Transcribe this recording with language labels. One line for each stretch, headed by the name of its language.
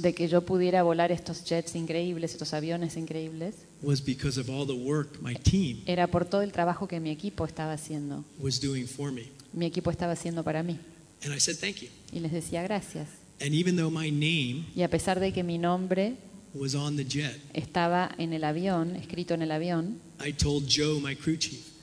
Spanish: de que yo pudiera volar estos jets increíbles, estos aviones increíbles,
English: was because of all the work my team
Spanish: era por todo el trabajo que mi equipo estaba haciendo.
English: Was doing for me.
Spanish: Mi equipo estaba haciendo para mí.
English: And I said, thank you.
Spanish: Y les decía gracias.
English: And even though my name
Spanish: y a pesar de que mi nombre
English: was on the jet,
Spanish: estaba en el avión, escrito en el avión,
English: I told Joe, my crew chief,